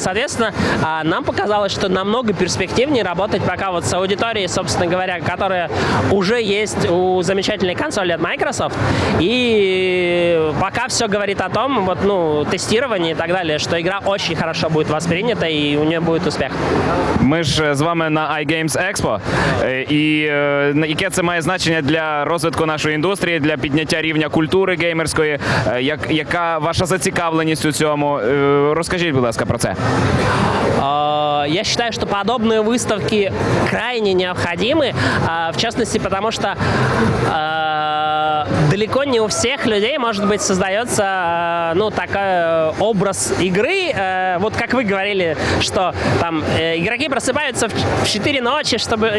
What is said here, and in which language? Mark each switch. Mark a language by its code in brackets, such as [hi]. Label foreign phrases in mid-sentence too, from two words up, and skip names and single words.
[ru] Соответственно, нам показалось, что намного перспективнее работать пока вот с аудиторией, собственно говоря, которая уже есть у замечательной консоли от Microsoft. И пока все говорит о том, вот, ну, тестировании и так далее, что игра очень хорошо будет воспринята и у нее будет успех. [uk] Ми ж з вами на iGames Expo. І яке це має значення для розвитку нашої індустрії, для підняття рівня культури геймерської? Яка ваша зацікавленість у цьому? Розкажіть, будь ласка, про це. [ru] Я считаю, что подобные выставки крайне необходимы, в частности, потому что далеко не у всех людей, может быть, создается, ну, такой образ игры. Вот как вы говорили, что там игроки просыпаются в 4 ночи, чтобы...